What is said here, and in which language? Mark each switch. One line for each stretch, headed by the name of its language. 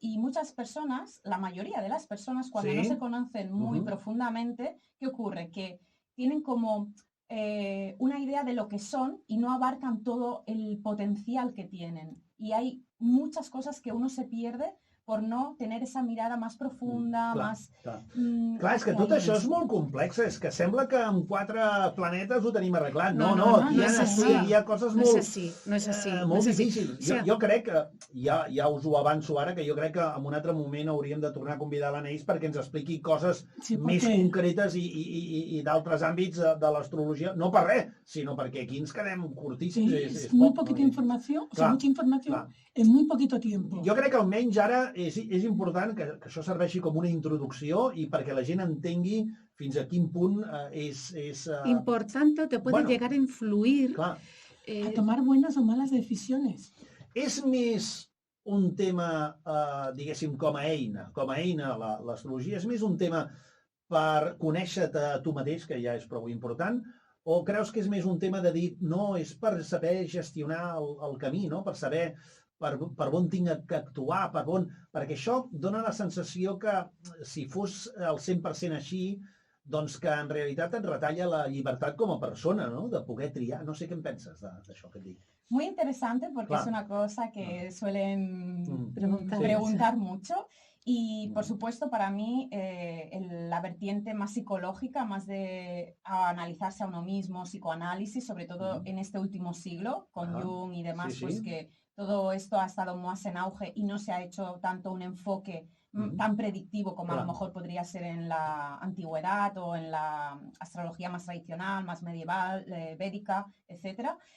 Spanish: Y muchas personas, la mayoría de las personas, cuando no se conocen muy profundamente, ¿qué ocurre? Que tienen como una idea de lo que son y no abarcan todo el potencial que tienen. Y hay muchas cosas que uno se pierde por no tener esa mirada más profunda, más...
Catalan: Clar, és que tot això és molt complex, és que sembla que amb 4 planetes ho tenim arreglat. No, aquí hi ha coses molt difícils. Jo crec que, ja us ho avanço ara, que jo crec que en un altre moment hauríem de tornar a convidar l'Anaïs perquè ens expliqui coses més concretes i d'altres àmbits de l'astrologia, no per res, sinó perquè aquí ens quedem curtíssims. És molt poquita informació,
Spanish: mucha informació en muy poquito tiempo.
Catalan: Jo crec que almenys ara és important que això serveixi com una introducció i perquè la gent entengui fins a quin punt és...
Spanish: Importante, te puede llegar a influir. A tomar buenas o malas decisiones.
Catalan: És més un tema, diguéssim, com a eina, l'astrologia, és més un tema per conèixer-te a tu mateix, que ja és prou important, o creus que és més un tema de dir, no, és per saber gestionar el camí, no? Per saber per on tinc que actuar, perquè això dona la sensació que si fos el 100% així, doncs que en realitat et retalla la llibertat com a persona, ¿no? De poder triar. No sé què en penses d'això que et dic.
Spanish: Muy interesante porque es una cosa que suelen preguntar mucho. Y por supuesto para mí la vertiente más psicológica, más de analizarse a uno mismo, psicoanálisis, sobre todo en este último siglo, con Jung y demás, pues que todo esto ha estado más en auge y no se ha hecho tanto un enfoque tan predictivo como a lo mejor podría ser en la antigüedad o en la astrología más tradicional, más medieval, védica, etc.